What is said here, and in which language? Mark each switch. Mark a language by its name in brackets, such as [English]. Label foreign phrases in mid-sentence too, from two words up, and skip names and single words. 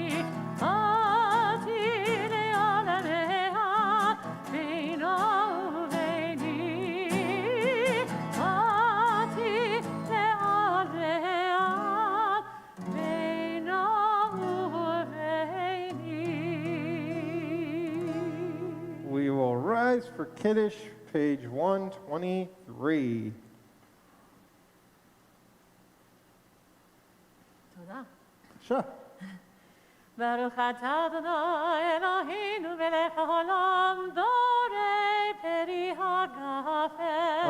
[English] Oti le'aremeat ve'ino uveini. Oti le'aremeat ve'ino uveini. We will rise for Kiddush, page 123. [Hebrew] תודה. [English] Sure. [Hebrew] ברוך אתה אדוני אלוהינו מלך העולם בורא פרי הגפן.